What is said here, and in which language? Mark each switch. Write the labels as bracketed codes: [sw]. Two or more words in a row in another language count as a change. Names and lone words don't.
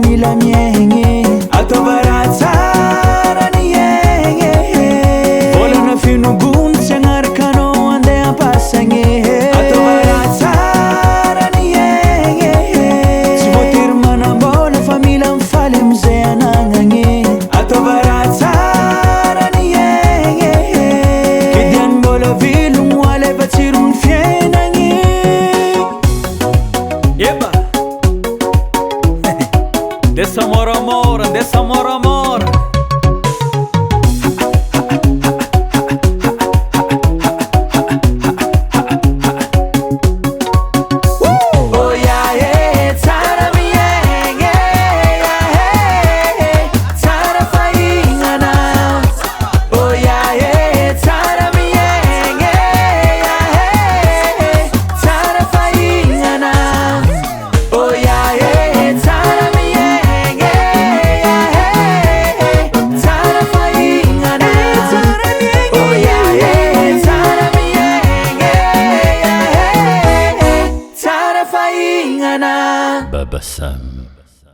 [mg] mila miegny ataova raha tsara ny egny volana finogony tsy agnaraka anao andeha ampasagny ataova raha tsara ny egny tsy voatery manambola fa mila mifaly amizay anagnagny ataova raha tsara ny egny kidiany mbola vilogno aleva tsirony fiainagny eba dessa moramora dessa moramora [en] oh yeah yeah [mg] tsara miegny tsara fahignana [en] oh yeah yeah [mg] tsara miegny tsara fahignana [en] oh yeah yeah [mg] tsara miegny tsara fahignana [en] oh yeah yeah [mg] tsara miegny tsara fahignana Baba Sam.